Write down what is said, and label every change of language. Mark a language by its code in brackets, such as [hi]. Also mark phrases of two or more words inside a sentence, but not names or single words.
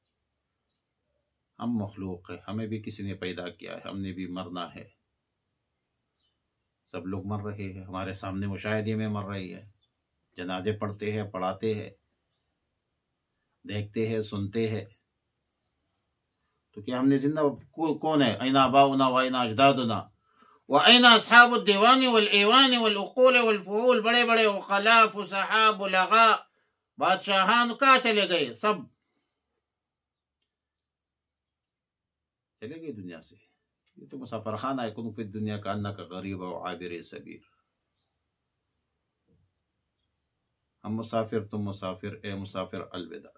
[ur] ہم مخلوق ہیں، ہمیں بھی کسی نے پیدا کیا ہے، ہم نے بھی مرنا ہے۔ سب لوگ مر رہے ہیں، ہمارے سامنے مشاہدے میں مر رہی ہے، جنازے پڑھتے ہیں، پڑھاتے ہیں، دیکھتے ہیں، سنتے ہیں۔ تو کیا ہم نے زندہ کون ہے؟ [ar] این آباؤنا و این اجدادنا و این اصحاب الدیوان والایوان والعقول والفعول، [ur] بڑے بڑے عقلاء، فصحاء، بلغاء، بادشاہان کہاں چلے گئے؟ سب چلے گئے دنیا سے۔ یہ تو مسافر خانہ ہے، [ar] کن فی الدنیا کانک غریب و عابر سبیل۔ [ur] ہم مسافر، تم مسافر، اے مسافر الوداع۔